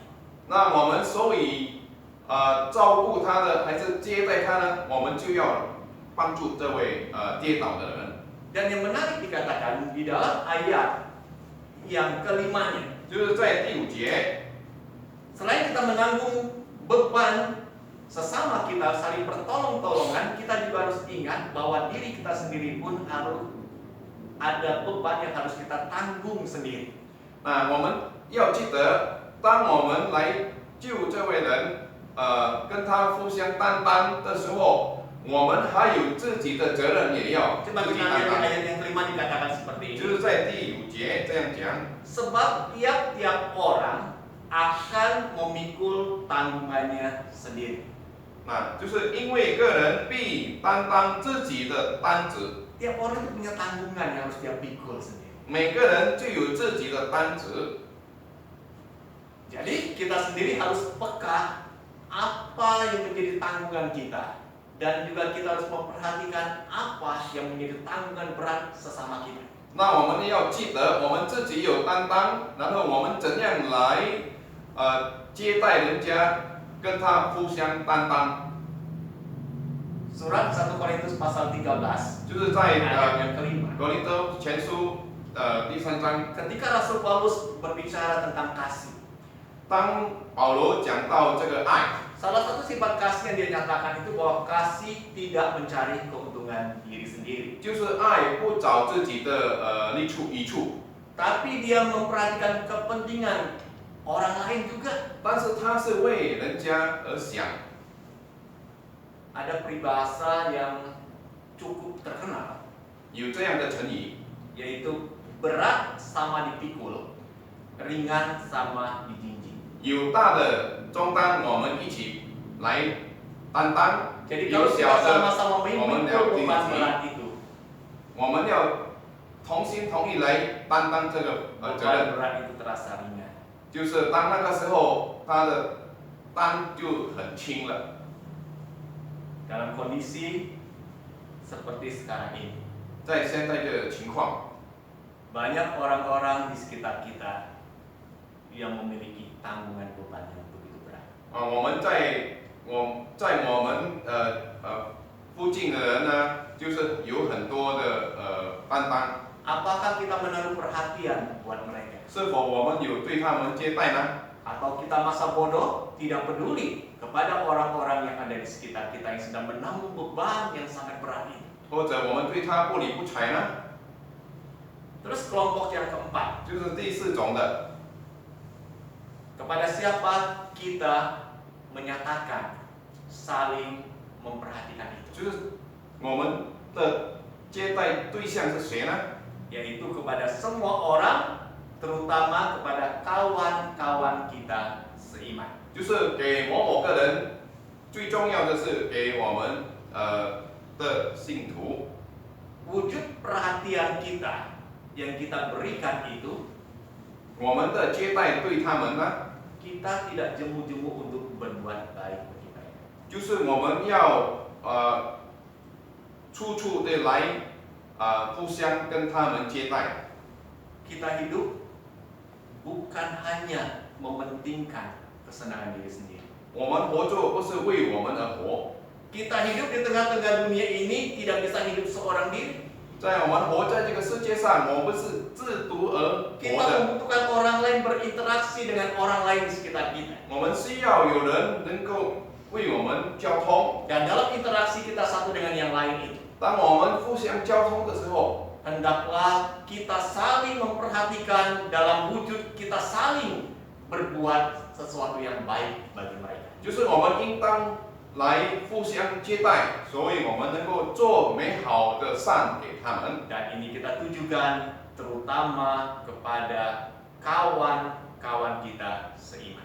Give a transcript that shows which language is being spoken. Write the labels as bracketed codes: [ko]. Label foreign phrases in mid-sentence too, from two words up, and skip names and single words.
[zh] 那我们所以照顾他的还是接待他呢，我们就要帮助这位跌倒的人。 [id] Dan yang menarik dikatakan di dalam ayat yang kelimanya, [zh] 就是在第五节， [id] selain kita menanggung beban sesama kita, saling bertolong-tolongan, kita juga harus ingat bahwa diri kita sendiri pun harus ada beban yang harus kita tanggung sendiri. [zh] 那我们要记得，当我们来救这位人，跟他互相担当的时候，我们还有自己的责任也要 [id] Coba [zh] 自己 [id] kita [zh] 担 [id] lihat di [zh] 当。 [id] ayat yang kelima dikatakan seperti [zh] 就 [id] ini. [zh] 是在第5节这样讲。 [id] Sebab tiap-tiap orang akan memikul tanggungannya sendiri. [zh] 那就是因为个人必担当自己的担子， [id] Tiap orang itu punya tanggungan yang harus dia pikul sendiri. [zh] 每个人就有自己的担子。 [id] Jadi kita sendiri harus peka apa yang menjadi tanggungan kita, dan juga kita harus memperhatikan apa yang menjadi tanggungan berat sesama kita. [zh] 那我们要记得，我们自己有担当，然后我们怎样来接待人家，跟他互相担当。 [id] Surat 1 Korintus pasal 13 [zh] 就是在 [id] ayat yang kelima. [zh] 格林多前书第3章， [id] Ketika Rasul Paulus berbicara tentang kasih, [zh] 当保罗讲到这个爱， [id] salah satu sifat kasih yang dia nyatakan itu bahwa kasih tidak mencari keuntungan diri sendiri, [zh] 就是爱不找自己的益处， [id] tapi dia memperhatikan kepentingan orang lain juga. [zh] 但是他是为人家而想。 [id] Ada peribahasa yang cukup terkenal, [zh] 有这样的成语， [id] yaitu berat sama dipikul, ringan sama dijinjing. [zh] 有大的中担我们一起来担当， [id] Jadi [zh] 有 [id] kalau kita [zh] 小的 [id] sama-sama [zh] 我们 [id] memikul [zh] 要一 [id] beban [zh] 起， [id] berat itu, [zh] 我们要同心同意来担当这个责 [id] beban [zh] 任。 [id] berat itu terasa ringan. [zh] 就是当那个时候，他的担就很轻了。 [id] Dalam kondisi seperti sekarang ini, [zh] 在现在的情况， [id] banyak orang-orang di sekitar kita yang memiliki tanggungan beban yang begitu berat. [zh] 我们在我们附近的人呢，就是有很多的担当。 [id] Apakah kita menaruh perhatian buat mereka? [zh] 是否我们有对他们接待呢？ [id] Atau kita masa bodoh, tidak peduli kepada orang-orang yang ada di sekitar kita yang sedang menanggung beban yang sangat berat ini? [zh] 或者我们对他不理不睬呢？ [id] Terus kelompok yang keempat, [zh] 就是第4种的， [id] kepada siapa kita menyatakan saling memperhatikan itu? [zh] 就是我们的接待对象是谁呢？ [id] Yaitu kepada semua orang, terutama kepada kawan-kawan kita seiman. [zh] 就是给某个人，最重要的是给我们的信徒。 [id] Wujud perhatian kita yang kita berikan itu, [zh] 我们的接待对他们呢， [id] kita tidak jemu-jemu untuk berbuat baik bagi mereka. [zh] 就是我们要处处的来互相跟他们接待。 [id] Kita hidup bukan hanya mementingkan kesenangan diri sendiri. [zh] 我们活着不是为我们而活， [id] Kita hidup di tengah-tengah dunia ini tidak bisa hidup seorang diri. [zh] 在我们活在这个世界上，我们不是自独而活 [id] Kita [zh] 的， [id] membutuhkan orang lain berinteraksi dengan orang lain di sekitar kita. [zh] 我们需要有人能够为我们交通。 [id] Dan dalam interaksi kita satu dengan yang lain itu, [zh] 当我们互相交通的时候， [id] hendaklah kita saling memperhatikan dalam wujud kita saling berbuat sesuatu yang baik bagi mereka. [zh] 就是我们应当来互相接待，所以我们能够做美好的善给他们。 [id] Dan ini kita tujukan terutama kepada kawan-kawan kita seiman.